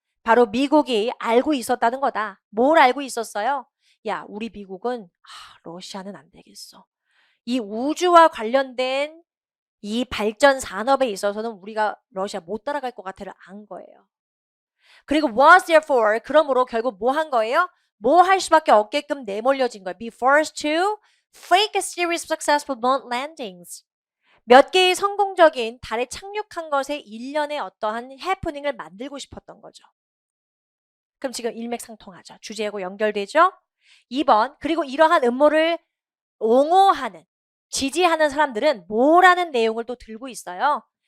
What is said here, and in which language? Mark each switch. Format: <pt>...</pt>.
<ko>바로 미국이 알고 있었다는 거다. 뭘 알고 있었어요? 야, 우리 미국은 러시아는 안 되겠어. 이 우주와 관련된 이 발전 산업에 있어서는 우리가 러시아 못 따라갈 것 같아를 안 거예요. 그리고</ko> <en>was therefore</en> <ko>그러므로 결국 뭐 한 거예요? 뭐 할 수밖에 없게끔 내몰려진 거예요.</ko> <en>Be forced to fake a series of successful moon landings.</en> <ko>몇 개의 성공적인 달에 착륙한 것에 일련의 어떠한 해프닝을 만들고 싶었던 거죠. 그럼 지금 일맥상통하죠. 주제하고 연결되죠? 2번, 그리고 이러한 음모를 옹호하는, 지지하는 사람들은 뭐라는 내용을 또 들고 있어요.</ko>